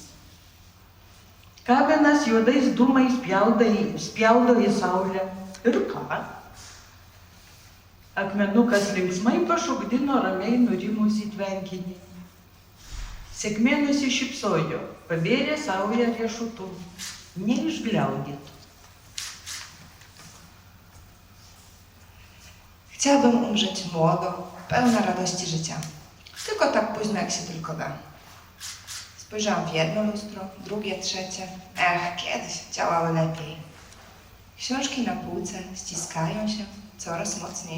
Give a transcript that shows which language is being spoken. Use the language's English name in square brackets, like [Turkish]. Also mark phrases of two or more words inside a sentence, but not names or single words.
[Lithuanian] Kaminas juodais dūmais spjaudo į saulę. Ir ką? Akmenukas linksmai pašokdino ramiai nurimusį tvenkinį. Sėkmė nusišypsojo, pabėrė saują riešutų, neišgliaudytų. [Polish] Chciałabym umrzeć młodo, pełna radości życia. Tylko tak późno, jak się tylko da. Spojrzałam w jedno lustro, drugie, trzecie. Kiedyś działały lepiej. Książki na półce ściskają się coraz mocniej.